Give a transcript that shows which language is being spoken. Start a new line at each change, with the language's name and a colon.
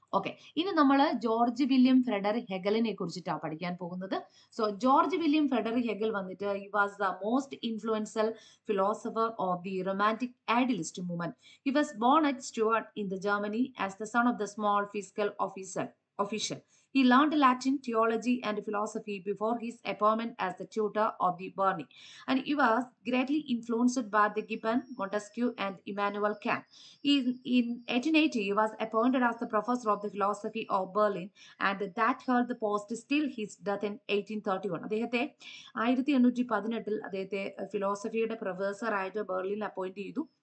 Malayalam: Okay, ഇനി നമ്മൾ George William Frederick ഹെഗലിനെ കുറിച്ചിട്ടാണ് പഠിക്കാൻ പോകുന്നത്.
English: George William Frederick Hegel
Malayalam: വന്നിട്ട്
English: He was the most influential philosopher of the romantic idealist movement. He was born at Stuttgart in the Germany as the son of the small fiscal official. He learned Latin, theology, and philosophy before his appointment as the tutor of the Burney. And he was greatly influenced by the Gibbon, Montesquieu, and Immanuel Kant. In 1880, he was appointed as the professor of the philosophy of Berlin, and that held the post till his death in 1831.
Malayalam: അദ്ദേഹത്തെ 1818 അദ്ദേഹത്തെ ഫിലോസഫിയുടെ professor ആയിട്ട് ബെർലിനിൽ appoint ചെയ്തു.